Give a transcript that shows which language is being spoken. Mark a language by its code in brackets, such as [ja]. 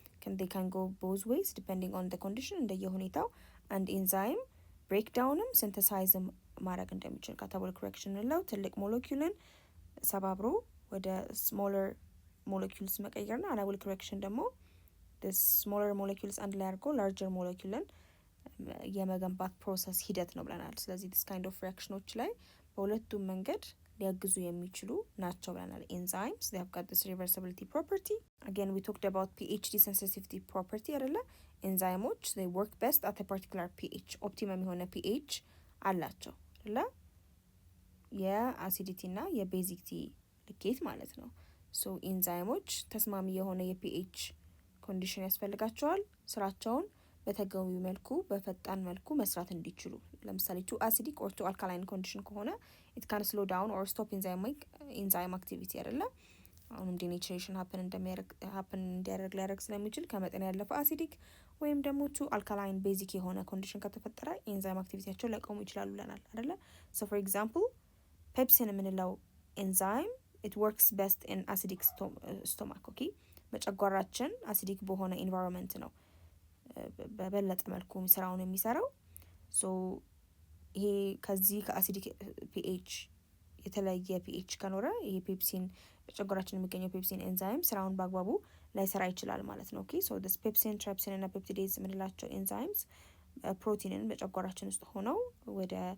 [en] they can go both ways depending on the condition [am] እንደየሁኔታው አንድ ኤንዛይም ብሬክዳውንም ሲንተሳይዝም ማድረግ እንደሚችል ካታቦሊክ ሪያክሽን ነው። ትልቅ ሞለኪውልን ሰባብሮ ወደ ስሞለር ሞለኪውልስ መቀየርና አናቦሊክ ሪያክሽን ደግሞ [en] this smaller molecules [am] አንድ ላይ አድርጎ larger moleculeን የመገንባት ፕሮሰስ ሂደት ነው ብለናል። ስለዚህ [en] this kind of reaction [am] ዎች ላይ በሁለቱም መንገድ ሊያግዙ የሚችሉ ናቸው ብለናል። [en] enzymes they have got this reversibility property. again we talked about pH desensitivity property አይደለ? ኤንዛይሞች they work best at a particular pH [am] ኦፕቲመም የሆነ pH አላቸው አይደለ? የአሲዲቲ እና የቤዚክቲ ልኬት ማለት ነው። ሶ ኤንዛይሞች ተስማሚ የሆነ የፒኤች ኮንዲሽን ያስፈልጋቸዋል ስራቸውን በተገቢው መልኩ በፈጣን መልኩ መስራት እንዲችሉ። ለምሳሌ [en] ቱ አሲዲክ ኦር ቱ አልካላይን [am] ኮንዲሽን ከሆነ [en] it can slow down or stop enzyme activity [am] አይደለ? አሁንም ዲኔቸሬሽን ሀፕን እንዲያደርግ ሊያደርግ ስለሚችል ከመጠን ያለፈ አሲዲክ ወይም ደግሞ ቱ አልካላይን ቤዚክ የሆነ ኮንዲሽን ከተፈጠረ ኤንዛይም አክቲቪቲያቸው ሊያቆሙ ይችላሉ ብለናል አይደለ? [en] so for example ፔፕሲን [am] የምንለው ኤንዛይም [en] it works best in acidic stomach okay? [am] በጨጓራችን አሲዲክ በሆነ ኢንቫይሮንመንት ነው በበለጠ መልኩ ስራውን የሚሰራው። ሶ ይሄ ከዚህ ከአሲዲክ ፒኤች የተለየ ፒኤች ከኖረ ይሄ ፔፕሲን በጨጓራችን የሚገኘው ፔፕሲን ኤንዛይም ስራውን በአግባቡ ላይሰራ ይችላል ማለት ነው። ኦኬ ሶ this ፔፕሲን ትራይፕሲን እና ፔፕቲዴዝ የምንላቸው ኤንዛይምስ ፕሮቲንን በጨጓራችን ውስጥ ሆነው ወደ